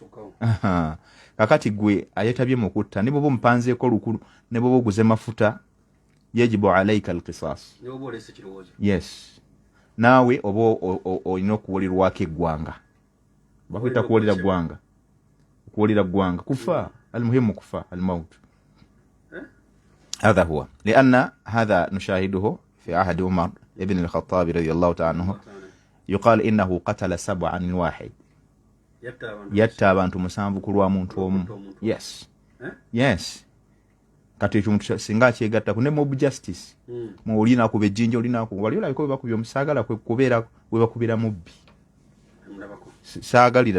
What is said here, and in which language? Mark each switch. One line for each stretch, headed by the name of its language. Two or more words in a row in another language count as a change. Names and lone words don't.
Ganda: Kakati gwe ayetabye mu kutta ne bwoba omupanzeeko lukulu ne bwoba oguze mafuta
Arabic: يجب عليك القصاص
Ganda: yes naawe oba olina okuwulirwako eggwanga bakwita kuwulira ggwanga kufa almuhimu kufa almaut
Arabic: هذا هو لأن هذا نشاهده في عهد عمر ابن الخطاب رضي الله تعالى عنه يقال إنه قتل 7 واحد
Ganda: yatta abantu 7 ku lwa muntu omu yes kati ekyo singa kyegattako ne
English: mob justice
Ganda: olina kuba ejjinja olina wali olabika we bakubye omusaagala kubeera we bakubira mubbi saagalira